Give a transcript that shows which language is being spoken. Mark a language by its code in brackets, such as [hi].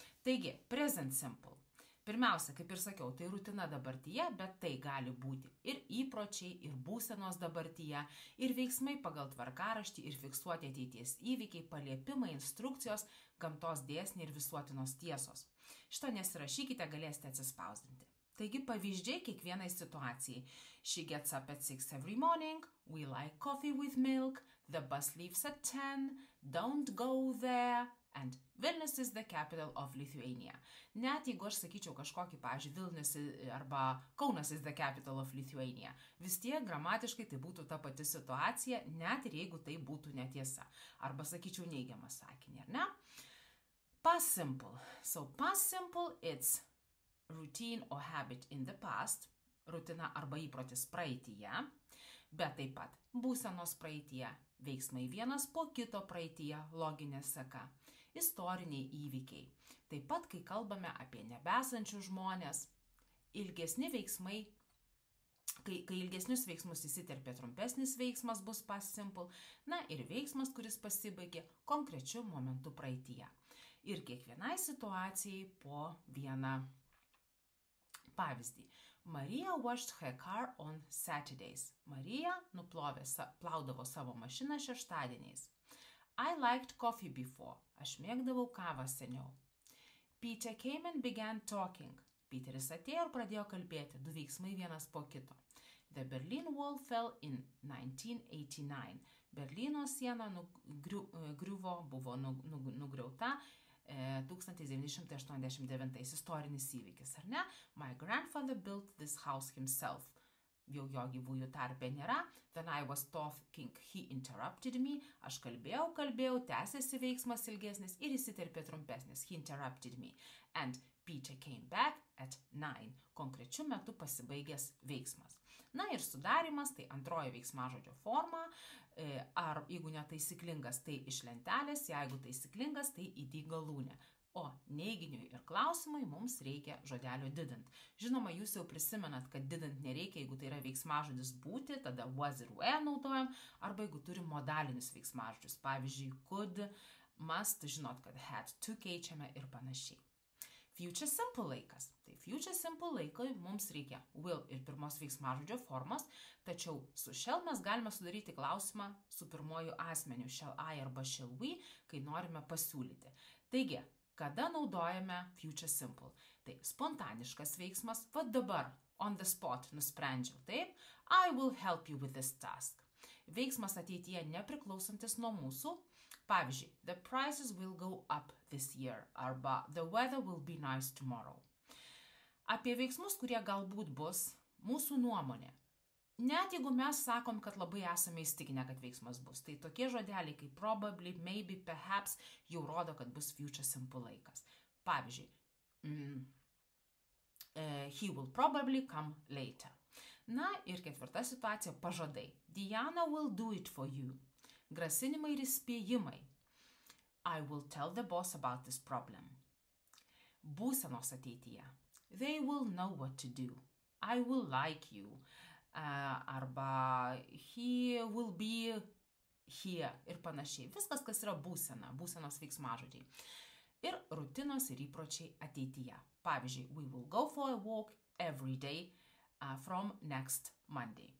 [lt] Taigi, present simple. Pirmiausia, kaip ir sakiau, tai rutina dabartyje, bet tai gali būti ir įpročiai, ir būsenos dabartyje, ir veiksmai pagal tvarkaraštį, ir fiksuoti ateities įvykiai, paliepimai, instrukcijos, gamtos dėsniai ir visuotinos tiesos. Šito nesirašykite, galėsite atsispausdinti. Taigi pavyzdžiai kiekvienai situacijai. [en] She gets up at 6 every morning, we like coffee with milk, the bus leaves at 10, don't go there, and Vilnius is the capital of Lithuania. [lt] Net jeigu aš sakyčiau kažkokį, pavyzdžiui, Vilnius arba Kaunas [en] is the capital of Lithuania, [lt] vis tiek gramatiškai tai būtų ta pati situacija, net ir jeigu tai būtų netiesa. Arba sakyčiau neigiamą sakinį, ar ne? Past simple. [en] So past simple, it's routine or habit in the past, [lt] rutina arba įprotis praeityje, bet taip pat būsenos praeityje, veiksmai vienas po kito praeityje, loginė seka, istoriniai įvykiai. Taip pat, kai kalbame apie nebesančius žmonės, ilgesni veiksmai, kai ilgesnius veiksmus įsiterpia trumpesnis veiksmas bus past simple, na ir veiksmas, kuris pasibaigė konkrečiu momentu praeityje. Ir kiekvienai situacijai po vieną pavyzdį. [en] Marija washed her car on Saturdays. [lt] Marija plaudavo savo mašiną šeštadieniais. [en] I liked coffee before. [lt] Aš mėgdavau kavą seniau. [en] Peter came and began talking. [lt] Peteris atėjo ir pradėjo kalbėti, du veiksmai vienas po kito. [en] The Berlin Wall fell in 1989. [lt] Berlyno siena griuvo, buvo nugriauta 1989 istorinis įvykis, ar ne? [en] My grandfather built this house himself. [lt] Jau jo gyvųjų tarpe nėra. [en] When I was talking, he interrupted me. [lt] Aš kalbėjau, tęsėsi veiksmas ilgesnis ir įsiterpė trumpesnis. [en] He interrupted me. And Peter came back at 9. [lt] Konkrečiu metu pasibaigęs veiksmas. Na ir sudarimas, tai antroji veiksmažodžio forma. Ar jeigu netaisyklingas, tai iš lentelės, jeigu taisyklingas, tai įdy galūnė. O neiginiui ir klausimui mums reikia žodelio didn't. Žinoma, jūs jau prisimenat, kad didn't nereikia, jeigu tai yra veiksmažodis būti, tada was ir were naudojam, arba jeigu turim modalinius veiksmažodžius, pavyzdžiui, could, must, žinot, kad had, to keičiame ir panašiai. Future simple laikas. Tai future simple laikui mums reikia will ir pirmos veiksmažodžio formos, tačiau su shall mes galime sudaryti klausimą su pirmoju asmeniu, shall I arba shall we, kai norime pasiūlyti. Taigi, kada naudojame future simple? Tai spontaniškas veiksmas, va dabar, [en] on the spot, [lt] nusprendžiau, taip? [en] I will help you with this task. [lt] Veiksmas ateityje nepriklausantis nuo mūsų. Pavyzdžiui, [en] the prices will go up this year [lt] arba [en] the weather will be nice tomorrow. [lt] Apie veiksmus, kurie galbūt bus, mūsų nuomonė. Net jeigu mes sakom, kad labai esame įstikinę, kad veiksmas bus, tai tokie žodeliai kaip probably, maybe, perhaps jau rodo, kad bus future simple laikas. Pavyzdžiui, [en] he will probably come later. [lt] Na ir ketvirta situacija – pažadai. [en] Diana will do it for you. [lt] Grasinimai ir įspėjimai. [en] I will tell the boss about this problem. [lt] Būsenos ateityje. [en] They will know what to do. I will like you. [lt] Arba [en] he will be here [lt] ir panašiai. Viskas, kas yra būsena, būsenos veiksmažodžiai. Ir rutinos ir įpročiai ateityje. Pavyzdžiui, [en] we will go for a walk every day from next Monday.